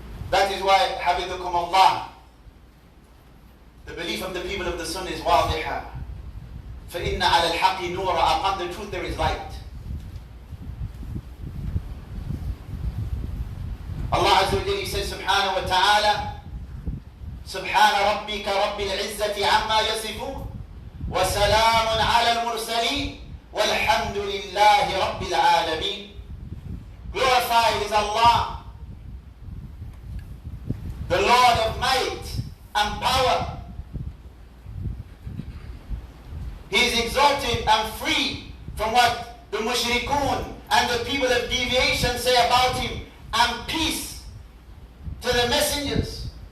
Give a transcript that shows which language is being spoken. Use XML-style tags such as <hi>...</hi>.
<en>That is why,</en> <ar>habidukum Allah,</ar> <en>the belief of the people of the Sunnah is wadiha.</en> <ar>فَإِنَّ عَلَى الْحَقِّ نُورًا,</ar> <en>upon the truth there is light.</en> <ar>Allah Azza wa Jalla,</ar> <en>He says,</en> <ar>subhanahu wa ta'ala, سبحان ربك رب العزة عما يصفون وسلام على المرسلين والحمد لله رب العالمين.</ar> <en>Glorified is Allah, the Lord of might and power. He is exalted and free from what the mushrikun and the people of deviation say about Him, and peace to the messengers.</en>